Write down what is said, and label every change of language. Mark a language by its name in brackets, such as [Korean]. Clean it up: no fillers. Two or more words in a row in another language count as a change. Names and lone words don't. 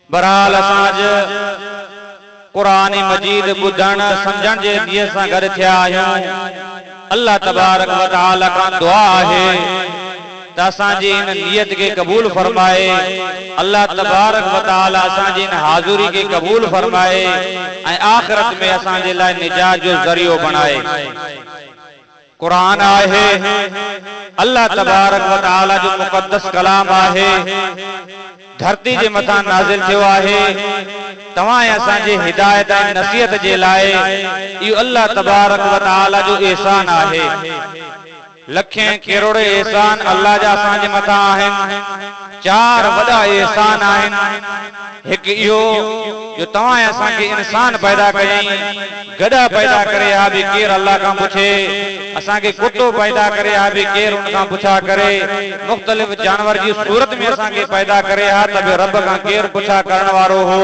[Sindhi] बहरहाल असां कुरान मजीद ॿुधण समझण जे नियत सां गॾु थिया आहियूं। [Arabic] الله تبارك وتعالى [Sindhi] खां दुआ आहे त असांजी इन नियत खे क़बूल फरमाए। [Arabic] الله تبارك وتعالى [Sindhi] असांजी इन हाज़ुरी खे क़बूल फरमाए ऐं आखिरत में असांजे लाइ निजात जो ज़रियो बणाए। कुरान आहे [Arabic] الله تبارك وتعالى [Sindhi] जो मुक़द्दस कलाम आहे, धरती जे मथां नाज़िल थियो आहे तवां असांजे हिदायत ऐं नसीहत जे लाइ। इहो [Arabic] الله تبارك وتعالى [Sindhi] जो एहसान आहे। लखें करोड़े एहसान अल्लाह जा असांजे मथां आहिनि। चार वॾा एहसान आहिनि। हिकु इहो जो तवां असांखे इंसान पैदा कयईं, गॾा पैदा करे हा बि केरु अल्लाह खां पुछे, असांखे कुतो पैदा करे हा बि केरु उन खां पुछा करे, मुख़्तलिफ़ जानवर जी सूरत में असांखे पैदा करे हा त बि रब खां केरु पुछा करण वारो हो।